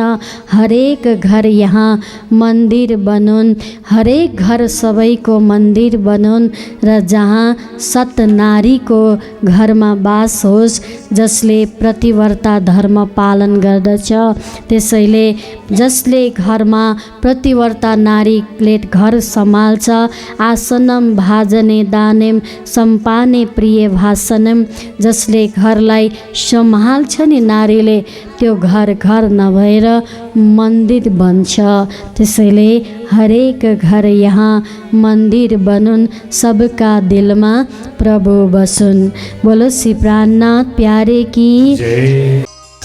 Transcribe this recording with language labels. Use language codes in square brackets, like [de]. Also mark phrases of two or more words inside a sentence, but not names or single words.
[ne] हरेक घर यहाँ मन्दिर बनुन्, हरेक घर सबैको मन्दिर बनुन् र जहाँ सत नारीको घरमा बास होस्, जसले प्रतिव्रता धर्म पालन गर्दछ। त्यसैले जसले घरमा प्रतिव्रता नारीले घर सम्हाल्छ, [sa] आसनम भाजने दानेम सम्पाने प्रिय भाषणम, [ne] जसले घरलाई सम्हाल्छ नि नारीले, त्यो घर घर नभएर मन्दिर बन्छ। त्यसैले हरेक घर यहाँ मन्दिर बनुन्, सबका दिलमा प्रभु बसुन्। [hi] बोलो श्री प्राणनाथ प्यारे की जय।